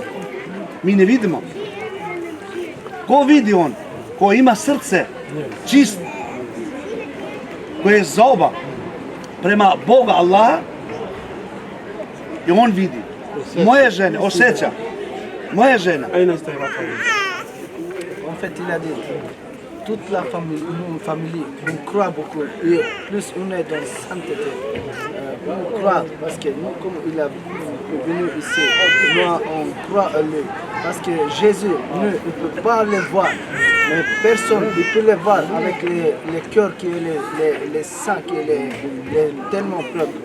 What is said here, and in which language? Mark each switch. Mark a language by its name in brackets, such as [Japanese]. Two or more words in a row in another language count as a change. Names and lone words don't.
[Serbian] Mi ne vidimo. Ko vidi on? Ko ima srce čist, koje je zoba prema Boga Allaha, i on vidi. Moje žene, osjeća. Moja žena. [French] En fait, il a dit, toute la famille, une famille, on croit beaucoup, et plus on est dans la sainteté. On croit, parce que nous, comme il est venu ici, moi, on croit à lui. Parce que Jésus, nous, on ne peut pas le voir, mais personne ne peut le voir avec les cœurs qui est les saints, qui est tellement propre.